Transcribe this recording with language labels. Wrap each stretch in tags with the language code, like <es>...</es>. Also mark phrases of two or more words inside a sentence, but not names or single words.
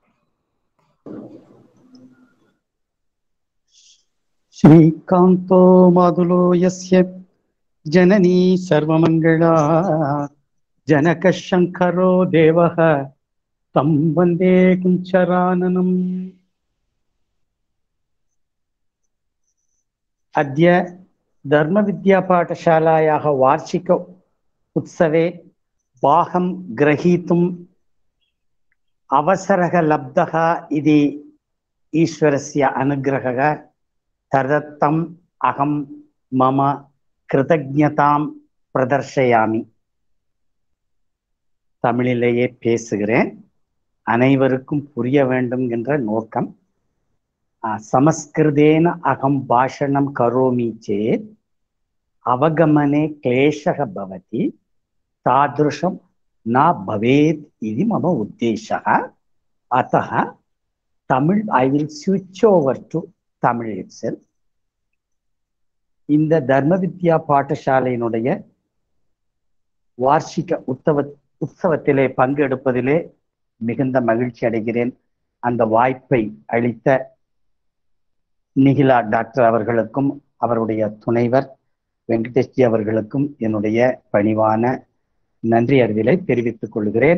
<sa>श्रीकान्तो मातुलो यस्य जननी सर्वमङ्गला जनक शङ्करो देवः तं वन्दे कुञ्जराननम्. अद्य धर्मविद्यापाठशालायाः वार्षिक उत्सवे भागं ग्रहीतुम् अवसरः लब्धः इति ईश्वरस्य अनुग्रहः तदर्थम् अहं मम कृतज्ञतां प्रदर्शयामि.</sa> <ta>தமிழிலேயே பேசுகிறேன், அனைவருக்கும் புரிய வேண்டும் என்ற நோக்கம்.</ta> <sa>संस्कृतेन अहं भाषणं करोमि चेत् अवगमने क्लेशः भवति तादृशं न भवेत् इति मम उद्देशः.</sa> <en>अतः Tamil, I will switch over to Tamil itself.</en> <ta>இந்த தர்ம வித்யா பாடசாலையினுடைய வார்ஷிக உற்சவத்திலே பங்கெடுப்பதிலே மிகுந்த மகிழ்ச்சி அடைகிறேன். அந்த வாய்ப்பை அளித்த நிகிலா டாக்டர் அவர்களுக்கும் அவருடைய துணைவர் வெங்கடேஷ்ஜி அவர்களுக்கும் என்னுடைய பணிவான நன்றி அறிதலை தெரிவித்துக் கொள்கிறேன்.</ta>